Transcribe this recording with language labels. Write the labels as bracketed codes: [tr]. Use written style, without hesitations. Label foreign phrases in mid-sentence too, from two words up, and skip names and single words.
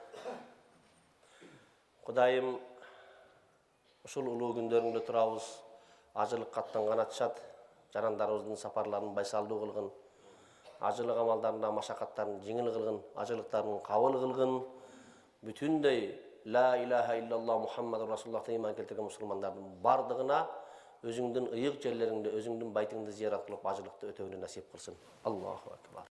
[ky] Кудайым ушул улуу күндөрүңдө турабыз. Ажылыкка аттанган атышат, жарандарыбыздын сапарларын байсалдуу кылгын. Ажылык амалдарында машакаттарын жеңил кылгын, ажылыктарын кабыл кылгын. Бүтүндөй [ar] لا إله إلا الله محمد رسول الله [ky] иман келтирген мусулмандардын бардыгына өзүңдүн ыйык жерлериңде өзүңдүн байтыңды зиярат кылып ажылыкты өтөөнү насип кылсын. [ar] الله أكبر.